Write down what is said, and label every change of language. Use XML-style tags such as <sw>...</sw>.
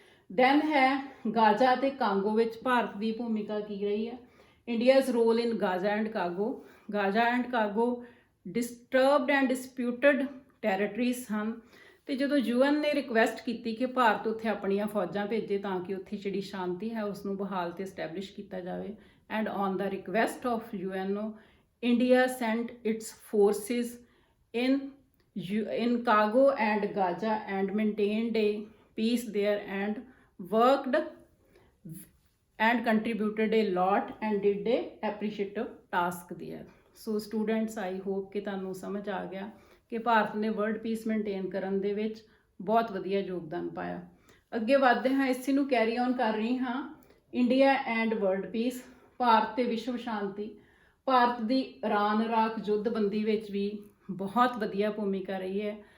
<pa>Then ਹੈ Gaza ਤੇ Congo ਵਿੱਚ ਭਾਰਤ ਦੀ ਭੂਮਿਕਾ ਕੀ ਰਹੀ ਹੈ।</pa> <en>India's role in Gaza and Congo. Gaza and Congo disturbed and disputed territories</en> <pa>ਹਨ ਤੇ ਜਦੋਂ UN ਨੇ ਰਿਕੁਐਸਟ ਕੀਤੀ ਕਿ ਭਾਰਤ ਉੱਥੇ ਆਪਣੀਆਂ ਫੌਜਾਂ ਭੇਜੇ ਤਾਂ ਕਿ ਉੱਥੇ ਜਿਹੜੀ ਸ਼ਾਂਤੀ ਹੈ ਉਸ ਨੂੰ ਬਹਾਲ ਤੇ ਐਸਟੈਬਲਿਸ਼ ਕੀਤਾ ਜਾਵੇ।</pa> <en>And on the request of UN, India sent its forces in Kago and Gaza and maintained a peace there and worked and contributed a lot and did a appreciative task there. So students, I hope</en> <pa>ਕਿ ਤੁਹਾਨੂੰ ਸਮਝ ਆ ਗਿਆ ਕਿ ਭਾਰਤ ਨੇ world piece maintain ਕਰਨ ਦੇ ਵਿੱਚ ਬਹੁਤ ਵਧੀਆ ਯੋਗਦਾਨ ਪਾਇਆ। ਅੱਗੇ ਵਧਦੇ ਹਾਂ, ਇਸੇ ਨੂੰ ਕੈਰੀ ਔਨ ਕਰ ਰਹੀ ਹਾਂ।</pa> <en>India and world peace,</en> <pa>Bharat ਤੇ ਵਿਸ਼ਵ ਸ਼ਾਂਤੀ। ਭਾਰਤ ਦੀ ਇਰਾਨ ਇਰਾਕ ਜੁੱਧਬੰਦੀ ਵਿੱਚ ਵੀ ਬਹੁਤ ਵਧੀਆ ਭੂਮਿਕਾ ਰਹੀ ਹੈ।</pa>